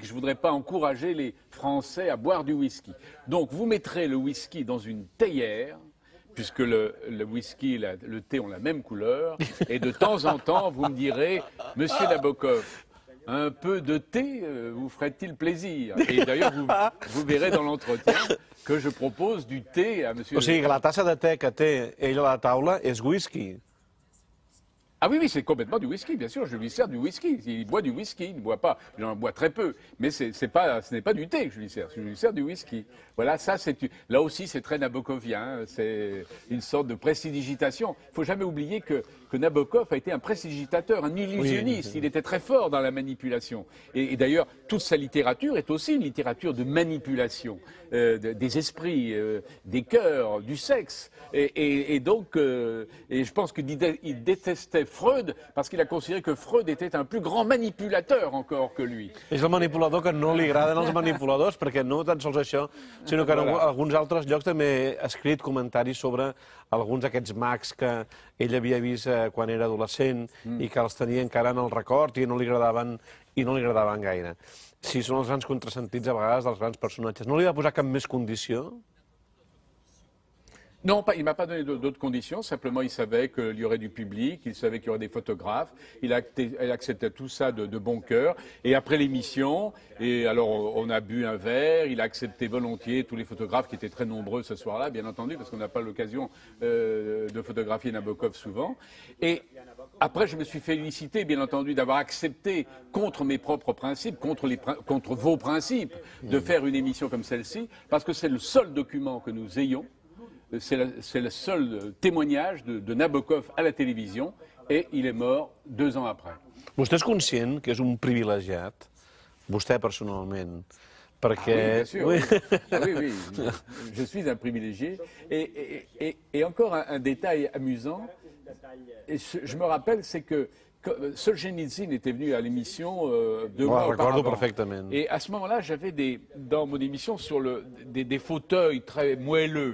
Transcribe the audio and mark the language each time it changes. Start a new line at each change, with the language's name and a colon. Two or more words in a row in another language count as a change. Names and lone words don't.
French: Je ne voudrais pas encourager les Français à boire du whisky. Donc vous mettrez le whisky dans une théière, puisque le whisky et le thé ont la même couleur, et de temps en temps vous me direz, Monsieur Nabokov, un peu de thé vous ferait-il plaisir? Et d'ailleurs, vous verrez dans l'entretien que je propose du thé à monsieur...
Catalan: O sigui, que la tassa de te que té ell a la taula és whisky.
French: Ah oui, c'est complètement du whisky, bien sûr. Je lui sers du whisky. Il boit du whisky, il ne boit pas. Il en boit très peu. Mais ce n'est pas du thé que je lui sers. Je lui sers du whisky. Voilà, là aussi, c'est très nabokovien. C'est une sorte de prestidigitation. Il ne faut jamais oublier que Nabokov a été un prestidigitateur, un illusionniste. Il était très fort dans la manipulation. Et d'ailleurs, toute sa littérature est aussi une littérature de manipulation des esprits, des cœurs, du sexe. Et donc, je pense qu'il détestait Freud parce qu'il a considéré que Freud était un plus grand manipulateur encore que lui.
Catalan: És el manipulador que no li agraden els manipuladors, perquè no tan sols això, sinó que en alguns altres llocs també ha escrit comentaris sobre alguns d'aquests mags que ell havia vist quan era adolescent i que els tenia encara en el record i no li agradaven gaire. Sí, són els grans contrasentits a vegades dels grans personatges. No li va posar cap més condició?
French: Non, il ne m'a pas donné d'autres conditions, simplement il savait qu'il y aurait du public, il savait qu'il y aurait des photographes, il acceptait tout ça de bon cœur. Et après l'émission, alors on a bu un verre, il a accepté volontiers tous les photographes qui étaient très nombreux ce soir-là, bien entendu, parce qu'on n'a pas l'occasion de photographier Nabokov souvent. Et après, je me suis félicité, bien entendu, d'avoir accepté contre mes propres principes, contre vos principes, de faire une émission comme celle-ci, parce que c'est le seul document que nous ayons. C'est le seul témoignage de Nabokov à la télévision et il est mort 2 ans après.
Catalan: Vostè és conscient que és un privilegiat, vostè personalment, perquè...
French: Ah oui, bien sûr. Oui. Ah oui, je suis un privilégié. Et encore un détail amusant, je me rappelle, c'est que Solzhenitsyn était venu à l'émission 2 mois auparavant. Et à ce moment-là, j'avais dans mon émission des fauteuils très moelleux.